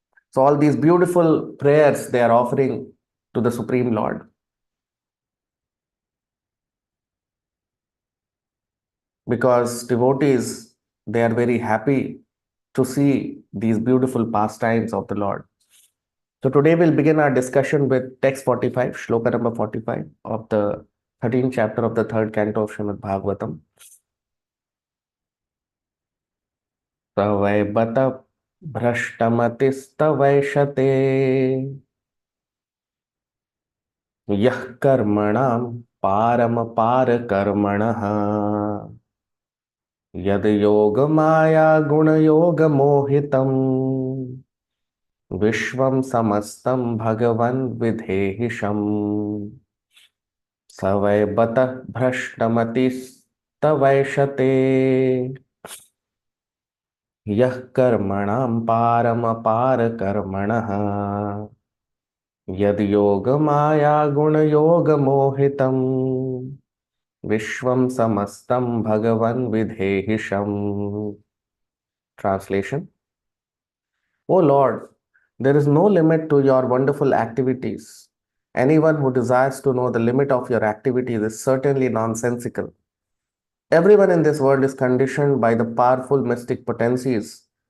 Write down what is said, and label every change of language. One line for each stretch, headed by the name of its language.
English: So all these beautiful prayers they are offering to the Supreme Lord, because devotees, they are very happy to see these beautiful pastimes of the Lord. So today we'll begin our discussion with text 45, Shloka number 45 of the 13th chapter of the third canto of Srimad Bhagavatam.
Sanskrit: Tavai bata भ्रष्टमतिस्तवैषते यः कर्मणां पारमपारकर्मणः यद् योगमाया गुणयोगमोहितं विश्वं समस्तं भगवन् विधेहिशम् स वै बतः भ्रष्टमतिस्तवैषते यः कर्मणां पारमपारकर्मणः यद् योगमाया गुणयोगमोहितं विश्वं समस्तं भगवन् विधेहिशम्.
English: Translation: O Lord, there is no limit to your wonderful activities. Anyone who desires to know the limit of your activities is certainly nonsensical. Everyone in this world is conditioned by the powerful mystic potencies.